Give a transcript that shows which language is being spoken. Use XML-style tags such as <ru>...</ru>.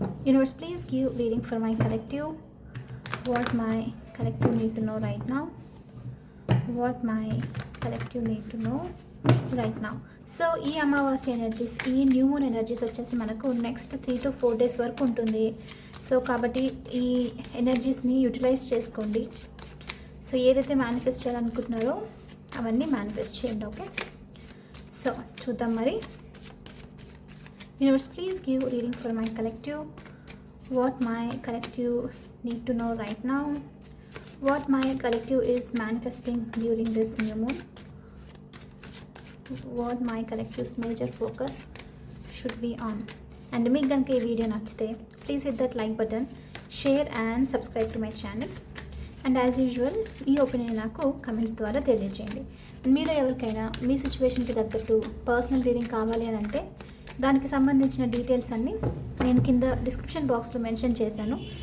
<en>Universe, please give reading for my collective. What my collective need to know right now. What my collective need to know right now.</en> <te>So ఈ అమావాస్య energies, ఈ new moon energies వచ్చేసి మనకు</te> <en>next 3 to 4 days</en> <te>వరకు ఉంటుంది. So కాబట్టి ఈ ఎనర్జీస్ని utilise చేసుకోండి. సో ఏదైతే మేనిఫెస్ట్ చేయాలనుకుంటున్నారో అవన్నీ మేనిఫెస్ట్ చేయండి. ఓకే, సో చూద్దాం మరి.</te> <en>Universe, please give reading for my collective. What my collective need to know right now. What my collective is manifesting during this new moon. What my collective's major focus should be on. And</en> <te>మీకు కనుక ఈ video నచ్చితే</te> <en>Please hit that like button, share and subscribe to my channel. And as usual</en> <te>మీ opinion నాకు comments ద్వారా తెలియజేయండి. మీలో ఎవరికైనా మీ సిచ్యువేషన్కి తగ్గట్టు పర్సనల్ రీడింగ్ కావాలి అని అంటే దానికి సంబంధించిన డీటెయిల్స్ అన్నీ నేను కింద డిస్క్రిప్షన్ బాక్స్లో మెన్షన్ చేశాను.</te>